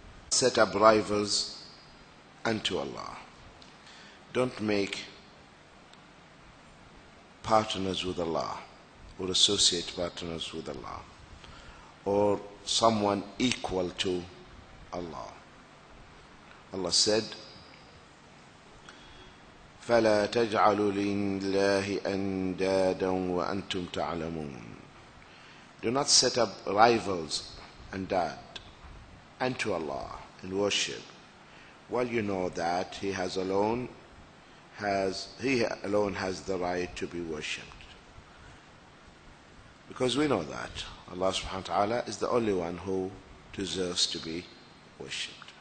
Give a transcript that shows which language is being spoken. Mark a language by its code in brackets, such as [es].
[en] Set up rivals unto Allah. Don't make partners with Allah, or associate partners with Allah, or someone equal to Allah. Allah said, [ar] فَلَا تَجْعَلُوا لِلَّهِ أَنْدَادًا وَأَنْتُمْ تَعْلَمُونَ. [en] Do not set up rivals and andad unto Allah in worship, while you know that He alone has the right to be worshipped. Because we know that Allah subhanahu wa ta'ala is the only one who deserves to be worshipped.